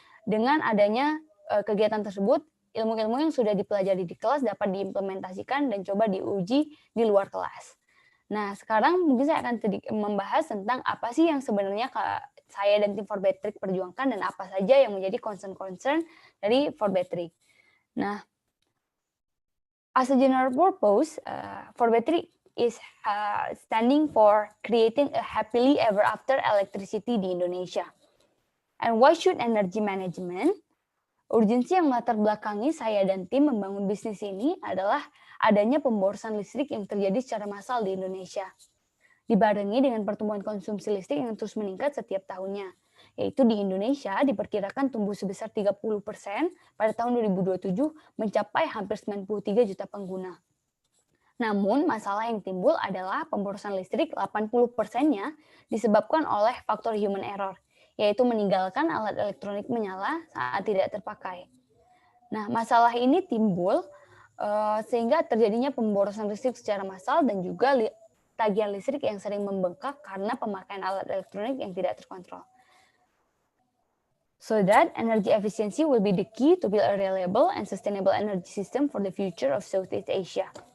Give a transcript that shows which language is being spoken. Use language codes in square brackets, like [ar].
[id] Dengan adanya kegiatan tersebut, ilmu-ilmu yang sudah dipelajari di kelas dapat diimplementasikan dan coba diuji di luar kelas. Nah, sekarang mungkin saya akan membahas tentang apa sih yang sebenarnya saya dan tim Forbetric perjuangkan dan apa saja yang menjadi concern-concern dari Forbetric. [en] Nah, as a general purpose, Forbetric is standing for creating a happily ever after electricity [id] di Indonesia. [en] And why should energy management? [id] Urgensi yang melatar belakangi saya dan tim membangun bisnis ini adalah adanya pemborosan listrik yang terjadi secara massal di Indonesia, dibarengi dengan pertumbuhan konsumsi listrik yang terus meningkat setiap tahunnya, yaitu di Indonesia diperkirakan tumbuh sebesar 30% pada tahun 2027 mencapai hampir 93 juta pengguna. Namun, masalah yang timbul adalah pemborosan listrik 80%-nya disebabkan oleh faktor human error, yaitu meninggalkan alat elektronik menyala saat tidak terpakai. Nah, masalah ini timbul sehingga terjadinya pemborosan listrik secara massal dan juga tagihan listrik yang sering membengkak karena pemakaian alat elektronik yang tidak terkontrol. [en] So that energy efficiency will be the key to build a reliable and sustainable energy system for the future of Southeast Asia.